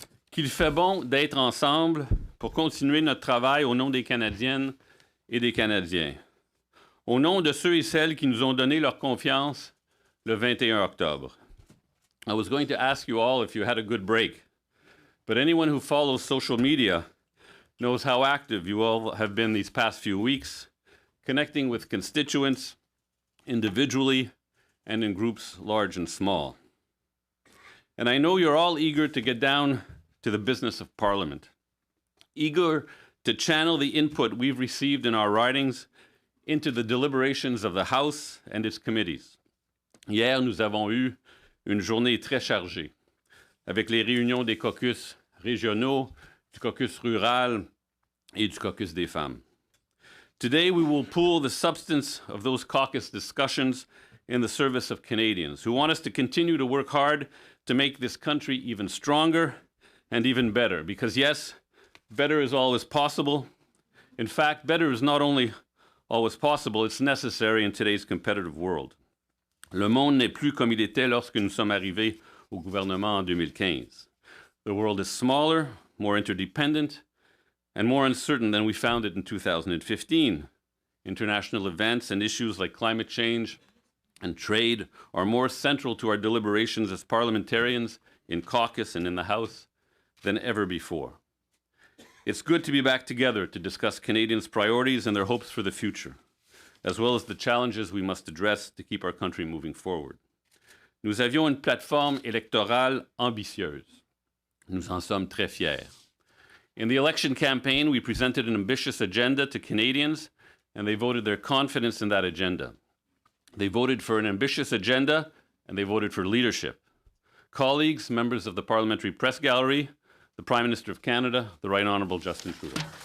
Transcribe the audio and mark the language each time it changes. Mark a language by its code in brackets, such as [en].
[fr] Qu'il fait bon d'être ensemble pour continuer notre travail au nom des Canadiennes et des Canadiens. Au nom de ceux et celles qui nous ont donné leur confiance le 21 octobre. [en] I was going to ask you all if you had a good break, but anyone who follows social media knows how active you all have been these past few weeks, connecting with constituents individually and in groups large and small. And I know you're all eager to get down to the business of Parliament, eager to channel the input we've received in our ridings into the deliberations of the House and its committees. [fr] Hier, nous avons eu une journée très chargée, avec les réunions des caucus régionaux, du caucus rural et du caucus des femmes. [en] Today, we will pool the substance of those caucus discussions in the service of Canadians who want us to continue to work hard to make this country even stronger and even better. Because yes, better is always possible. In fact, better is not only always possible, it's necessary in today's competitive world. [fr] Le monde n'est plus comme il était lorsque nous sommes arrivés au gouvernement en 2015. [en] The world is smaller, more interdependent, and more uncertain than we found it in 2015. International events and issues like climate change and trade are more central to our deliberations as parliamentarians in caucus and in the House than ever before. It's good to be back together to discuss Canadians' priorities and their hopes for the future, as well as the challenges we must address to keep our country moving forward. [fr] Nous avions une plateforme électorale ambitieuse. Nous en sommes très fiers. [en] In the election campaign, we presented an ambitious agenda to Canadians, and they voted their confidence in that agenda. They voted for an ambitious agenda, and they voted for leadership. Colleagues, members of the Parliamentary Press Gallery, the Prime Minister of Canada, the Right Honourable Justin Trudeau.